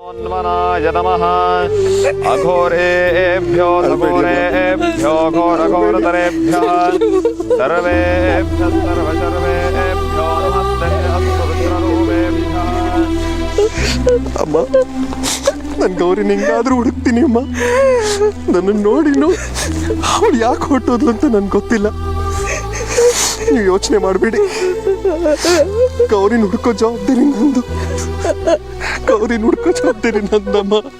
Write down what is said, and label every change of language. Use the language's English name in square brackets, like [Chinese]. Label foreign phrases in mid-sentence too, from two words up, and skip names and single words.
[Sanskrit] मनोन्मनाय नमः अघोरेभ्यो घोरेभ्यो घोरघोरतरेभ्यः सर्वेभ्यः सर्वशर्वेभ्यो नमस्ते अस्तु रुद्ररूपेभ्यः। [Kannada] ಅಮ್ಮ ನನ್ನ ಗೌರಿ ನಿಂಗಾದ್ರೂ ಹುಡುಕ್ತೀನಿ ಅಮ್ಮ. ನನ್ನ ನೋಡಿನು ಅವಳು ಯಾಕೆ ಹೊಟ್ಟೋದು ಅಂತ ನನ್ಗೆ ಗೊತ್ತಿಲ್ಲ. ನೀವು ಯೋಚನೆ ಮಾಡಬೇಡಿ. ಗೌರಿನ ಹುಡ್ಕೋ ಜವಾಬ್ದಾರಿ ನಂದು. ಗೌರಿನ ಹುಡ್ಕೋ ಜವಾಬ್ದಾರಿ ನಂದಮ್ಮ.